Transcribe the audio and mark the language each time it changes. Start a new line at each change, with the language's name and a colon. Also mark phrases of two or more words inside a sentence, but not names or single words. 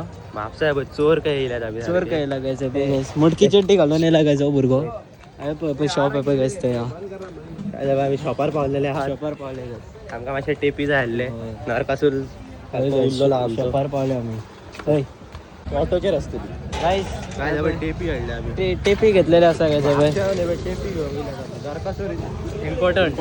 Marathi: आहे चोर काय येईल चोर काय लागायचं गाइस. मुडकी चड्डी घालून ये लागायचं बुरगो. अरे शॉप आहे गाइस ते
Konkani: आम्ही शॉपार पावलेले आहात. शॉपार पावले आमका मातशे टेपी जाय हल्ले नरकासूर शॉपार पावले आम्ही. ऑटोचे रस्ते गाइस काय टेपी हाडले आम्ही. टेपी घेतलेले असा गाइस. टेपी नरकासूर इम्पॉर्टंट